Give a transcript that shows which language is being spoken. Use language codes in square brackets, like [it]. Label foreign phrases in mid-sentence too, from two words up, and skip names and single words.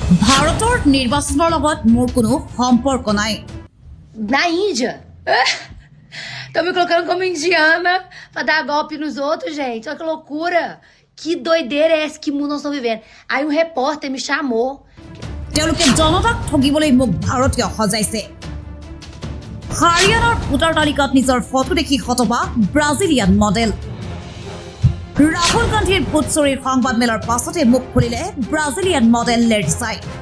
[as] ভাৰতৰ নিৰ্বাচনৰ লগত মোৰ কোনো সম্পৰ্ক নাই। [pt] Na Índia. Estão me colocando como indiana pra dar golpe nos outros, gente. Olha que loucura. Que doideira é essa que mundo nós estamos vivendo? Aí um repórter me chamou. [as] তেওঁলোকে জনতাক ঠগিবলৈ মোক ভাৰতীয় সজাইছে। হাৰিয়ানাৰ ভোটাৰ তালিকাত নিজৰ ফটো দেখি হতবা ব্ৰাজিলিয়ান মডেল। ৰাহুল গান্ধীৰ ভোট চুৰিৰ সংবাদমেলৰ পাছতে মুখ খুলিলে ব্ৰাজিলিয়ান মডেল লেৰিছাই।